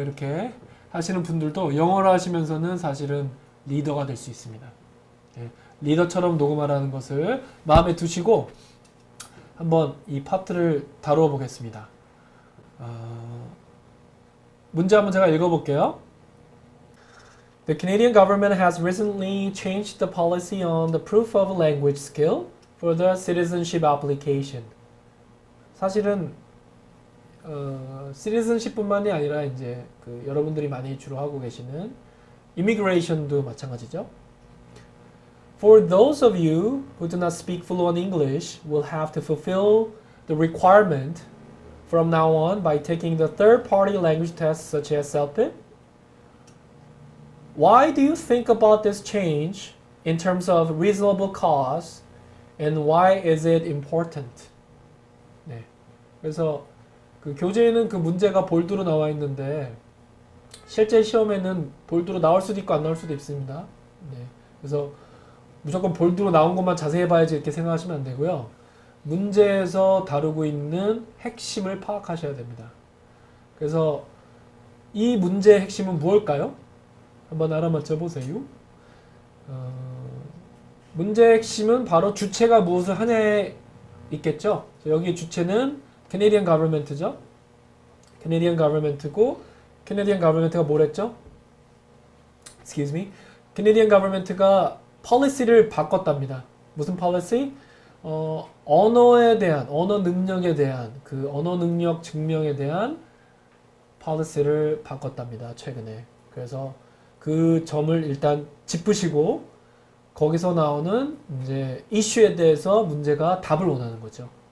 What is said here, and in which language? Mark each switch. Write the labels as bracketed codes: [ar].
[ko] 이렇게 하시는 분들도 영어를 하시면서는 사실은 리더가 될 수 있습니다. 네. 리더처럼 녹음하라는 것을 마음에 두시고 한번 이 파트를 다루어 보겠습니다. 문제 한번 제가 읽어볼게요. [en] The Canadian government has recently changed the policy on the proof of language skill for the citizenship application. [ko] 사실은 citizenship뿐만이 아니라 이제 여러분들이 많이 주로 하고 계시는 immigration도 마찬가지죠. [en] For those of you who do not speak fluent English will have to fulfill the requirement from now on by taking the third-party language tests such as CELPIP. Why do you think about this change in terms of reasonable cost and why is it important? [ko] 네. 그래서 그 교재에는 그 문제가 볼드로 나와 있는데 실제 시험에는 볼드로 나올 수도 있고 안 나올 수도 있습니다. 네. 그래서 무조건 볼드로 나온 것만 자세히 봐야지 이렇게 생각하시면 안 되고요. 문제에서 다루고 있는 핵심을 파악하셔야 됩니다. 그래서 이 문제의 핵심은 무엇일까요? 한번 알아맞혀 보세요. 문제의 핵심은 바로 주체가 무엇을 하냐에 있겠죠. 여기 주체는 Canadian Government죠. Canadian Government고 Canadian Government가 뭐랬죠? [en] Excuse me. [ko] Canadian Government가 policy를 바꿨답니다. 무슨 policy? 언어에 대한, 언어 능력에 대한, 그 언어 능력 증명에 대한 policy를 바꿨답니다. 최근에. 그래서 그 점을 일단 짚으시고 거기서 나오는 이제 이슈에 대해서 문제가 답을 원하는 거죠.